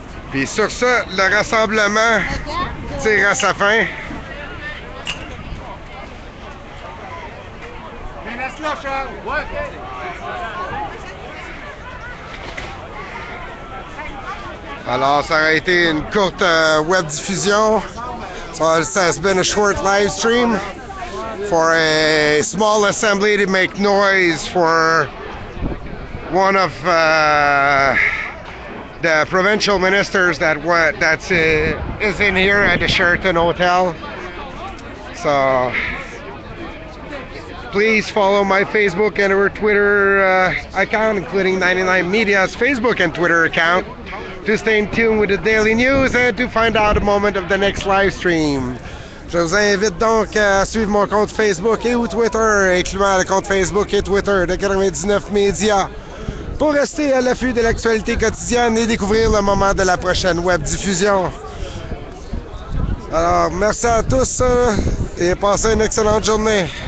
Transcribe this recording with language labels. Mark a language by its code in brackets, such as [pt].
[fr] Puis sur ça, le rassemblement tire à sa fin. Laisse-la, Charles. Ouais. Alors, ça a été une courte web diffusion. [en] So it has been a short live stream for a small assembly to make noise for one of the provincial ministers that's is in here at the Sheraton Hotel. So please follow my Facebook and our Twitter account, including 99 Media's Facebook and Twitter account, to stay in tune with the daily news and to find out the moment of the next live stream. [fr] Je vous invite donc à suivre mon compte Facebook et ou Twitter, incluant le compte Facebook et Twitter de 99 Media, pour rester à l'affût de l'actualité quotidienne et découvrir le moment de la prochaine web diffusion. Alors, merci à tous et passez une excellente journée.